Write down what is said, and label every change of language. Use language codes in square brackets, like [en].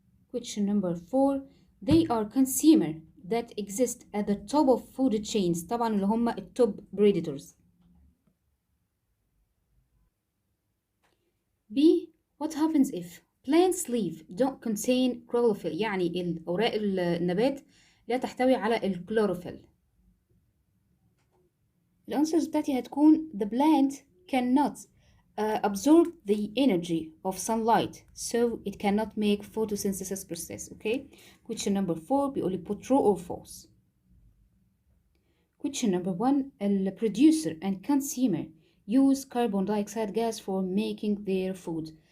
[en] question number 4 they are consumer that exist at the top of food chains. [ar] طبعا اللي هم التوب predators. [en] B what happens if plants leaf don't contain chlorophyll. [ar] يعني الأوراق النبات لا تحتوي على الكلوروفيل. الأنسرز بتاعتي هتكون [en] the plant cannot absorb the energy of sunlight so it cannot make photosynthesis process. okay. question number 4 [ar] بيقولي [en] put true or false. question number 1 the producer and consumer use carbon dioxide gas for making their food.